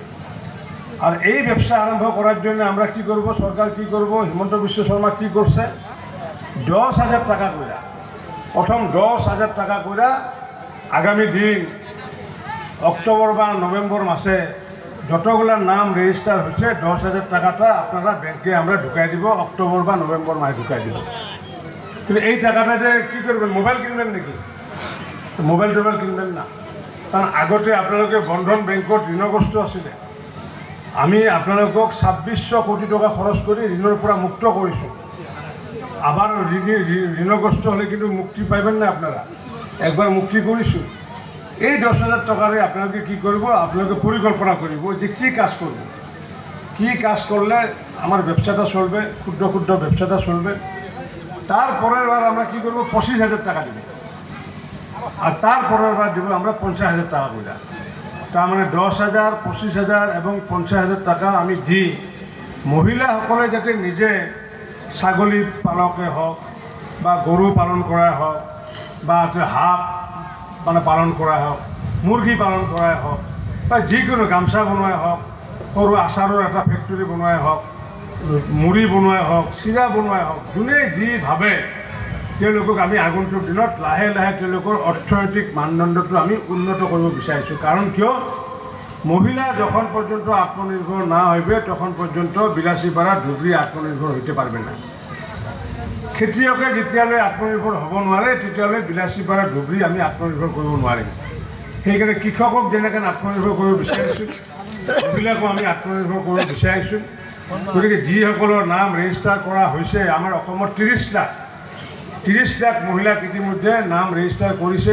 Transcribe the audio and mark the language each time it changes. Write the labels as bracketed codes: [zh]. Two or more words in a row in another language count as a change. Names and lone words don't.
[bn] আর এই ব্যবসা আরম্ভ করার জন্য আমরা কি করব, সরকার কি করব, হিমন্ত বিশ্ব শর্মা কি করছে, 10,000 টাকা করে, প্রথম 10,000 টাকা করে আগামী দিন অক্টোবর বা নভেম্বর মাসে যতগুলার নাম রেজিস্টার হচ্ছে 10,000 টাকাটা আপনারা ব্যাংকে আমরা ঢুকাই দিব, অক্টোবর বা নভেম্বর মাসে ঢুকাই দিব। কিন্তু এই টাকাটা যে কী করবেন, মোবাইল কিনবেন নাকি? মোবাইল টোবাইল কিনবেন না, কারণ আগতে আপনাদের বন্ধন ব্যাংকত ঋণগ্রস্ত আছিলে। [as] আমি আপোনালোকক 2600 কোটি টাকা খরচ করে ঋণের পৰা মুক্ত কৰিছোঁ। [bn] আবার ঋণগ্রস্ত হলে কিন্তু মুক্তি পাইবেন না আপনারা, একবার মুক্তি কৰিছোঁ। এই 10,000 টাকারে আপনাকে কি করব, আপনাকে পরিকল্পনা করব যে কি কাজ করলে আমার ব্যবসাটা চলবে, ক্ষুদ্র ব্যবসাটা চলবে। তারপরের বার আমরা কি করব, 25,000 টাকা দেব, আর তারপরের বার দেব আমরা 50,000 টাকা করে। তার মানে 10,000, 25,000 এবং 50,000 টাকা আমি দিই। [as] মহিলাসকলে যাতে নিজে ছাগলী পালকে হোক বা গরু পালন করা হোক বা হাঁহ মানে পালন করা হোক, মুরগি পালন করা হোক বা যিকোনো গামছা বনোৱাই হোক, সৰু আচাৰৰ এটা ফেক্টৰী বনোৱাই হোক, মুড়ি বনোৱাই হোক, চিৰা বনোৱাই হোক, যোনে যি ভাবে তেওঁলোকক আমি আগন্তুক দিনত লাহে লাহে তেওঁলোকৰ অৰ্থনৈতিক মানদণ্ডটো আমি উন্নত কৰিব বিচাৰিছোঁ। কাৰণ কিয়, [bn] মহিলা যখন পর্যন্ত আত্মনির্ভর না হইবে তখন পর্যন্ত বিলাসীপাড়া ধুবড়ী আত্মনির্ভর হইতে পারবে না। [as] খেতিয়কে যেতিয়ালৈ আত্মনির্ভর হব নোৱাৰে তেতিয়ালৈ বিলাসীপাড়া ধুবড়ী আমি আত্মনির্ভর কৰিব নোৱাৰিম। সেইকাৰণে কৃষকক যেনেকৈ আত্মনির্ভর কৰিব বিচাৰিছোঁ, মহিলাকো আমি আত্মনির্ভর কৰিব বিচাৰিছোঁ। গতিকে যিসকলৰ নাম ৰেজিষ্টাৰ কৰা হৈছে, আমাৰ অসমত 30 লাখ মহিলাক ইতিমধ্যে নাম ৰেজিষ্টাৰ কৰিছে।